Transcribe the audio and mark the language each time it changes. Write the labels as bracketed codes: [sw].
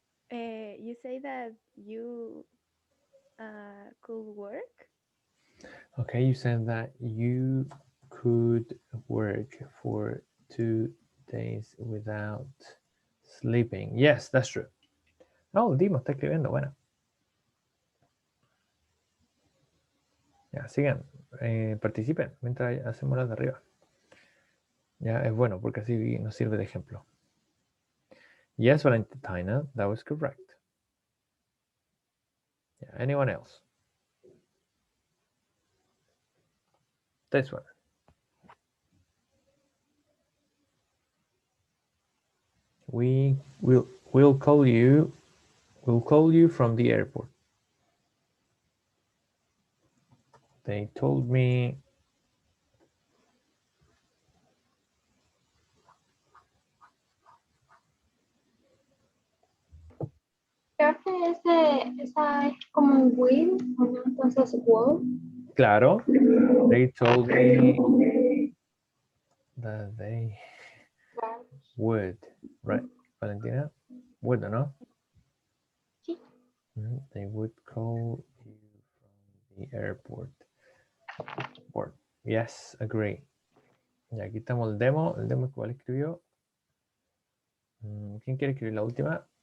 [en] You say that you could work? Okay, you said that you could work for 2 days without sleeping. Yes, that's true. [es] Oh, Dimo está escribiendo, bueno. Ya, sigan, participen mientras hacemos las de arriba. Ya, es bueno porque así nos sirve de ejemplo. [en] Yes, Valentina, that was correct. Yeah, anyone else? This one. We'll call you. We'll call you from the airport. They told me. [es] Creo que esa es como un will, ¿no? Entonces, will. Claro. [en] They told me that they would. Right, Valentina? Would, ¿no? [es] Sí. [en] They would call you from the airport. Yes, agree. [es] Y aquí estamos el demo que igual escribió. ¿Quién quiere escribir la última?